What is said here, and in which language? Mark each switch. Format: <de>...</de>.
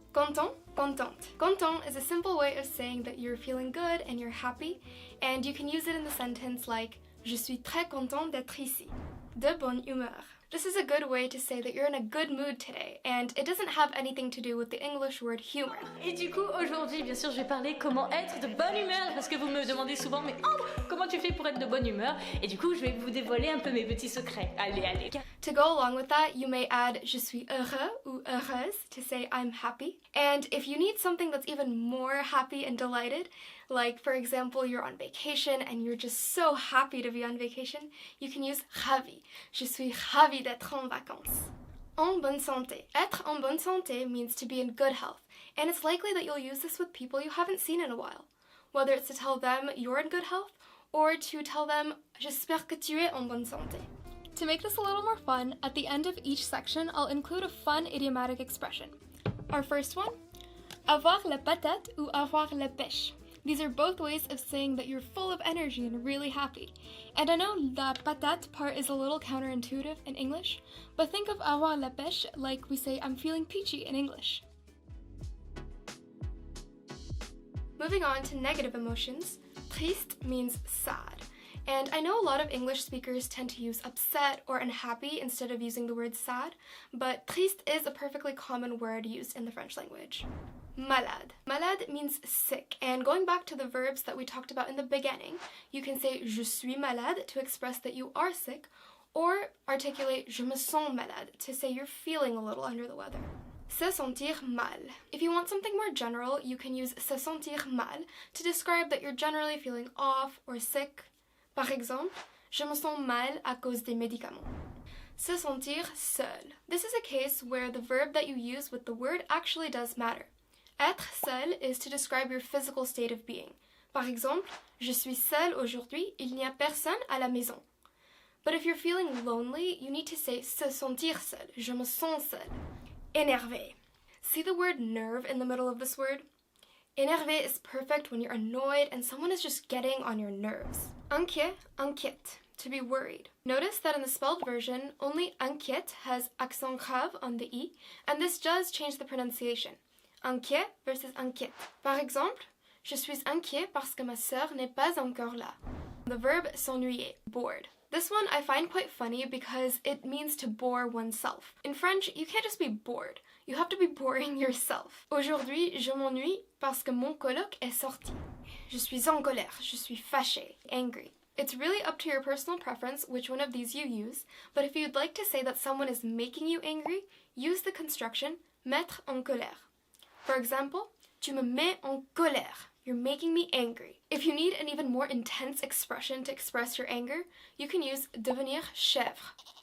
<en>Content, contente. Content is a simple way of saying that you're feeling good and you're happy, and you can use it in the sentence like</en> <fr>Je suis très content d'être ici. De bonne humeur.</fr> <en>This is a good way to say that you're in a good mood today, and it doesn't have anything to do with the English word humor.</en> <fr>Et du coup, aujourd'hui, bien sûr, je vais parler comment être de bonne humeur, parce que vous me demandez souvent, mais oh, comment tu fais pour être de bonne humeur? Et du coup, je vais vous dévoiler un peu mes petits secrets. Allez, allez.</fr> <en>To go along with that, you may add</en> <fr>je suis heureux ou heureuse</fr> <en>to say I'm happy. And if you need something that's even more happy and delighted, like for example, you're on vacation and you're just so happy to be on vacation, you can use ravi.</en> <fr>Je suis ravi d'être en vacances. En bonne santé. Être en bonne santé</fr> <en>means to be in good health, and it's likely that you'll use this with people you haven't seen in a while. Whether it's to tell them you're in good health, or to tell them</en> <fr>j'espère que tu es en bonne santé.</fr> <en>To make this a little more fun, at the end of each section, I'll include a fun idiomatic expression. Our first one,</en> <fr>avoir la patate ou avoir la pêche.</fr> <en>These are both ways of saying that you're full of energy and really happy. And I know la patate part is a little counterintuitive in English, but think of</en> <fr>avoir la pêche</fr> <en>like we say I'm feeling peachy in English. Moving on to negative emotions, triste means sad. And I know a lot of English speakers tend to use upset or unhappy instead of using the word sad, but triste is a perfectly common word used in the French language.</en> <fr>Malade.</fr> <en>Malade means sick, and going back to the verbs that we talked about in the beginning, you can say</en> <fr>je suis malade</fr> <en>to express that you are sick, or articulate</en> <fr>je me sens malade</fr> <en>to say you're feeling a little under the weather.</en> <fr>Se sentir mal.</fr> <en>If you want something more general, you can use</en> <fr>se sentir mal</fr> <en>to describe that you're generally feeling off or sick.</en> <fr>Par exemple, je me sens mal à cause des médicaments. Se sentir seul.</fr> <en>This is a case where the verb that you use with the word actually does matter. Être seul is to describe your physical state of being.</en> <fr>Par exemple, je suis seul aujourd'hui, il n'y a personne à la maison.</fr> <en>But if you're feeling lonely, you need to say</en> <fr>se sentir seul. Je me sens seul.</fr> <en>Énervé. See the word nerve in the middle of this word? Énervé is perfect when you're annoyed and someone is just getting on your nerves.</en> <fr>Inquiet, inquiète,</fr> <en>to be worried. Notice that in the spelled version, only inquiète has accent grave on the i, and this does change the pronunciation.</en> <fr>Inquiet versus inquiète. Par exemple, je suis inquiet parce que ma sœur n'est pas encore là.</fr> <en>The verb s'ennuyer, bored. This one I find quite funny because it means to bore oneself. In French, you can't just be bored. You have to be boring yourself.</en> <fr>Aujourd'hui, je m'ennuie parce que mon coloc est sorti. Je suis en colère. Je suis fâché,</fr> <en>angry. It's really up to your personal preference which one of these you use, but if you'd like to say that someone is making you angry, use the construction</en> <fr>mettre en colère.</fr> <en>For example,</en> <fr>tu me mets en colère.</fr> <en>You're making me angry. If you need an even more intense expression to express your anger, you can use</en> <fr>devenir chèvre.</fr>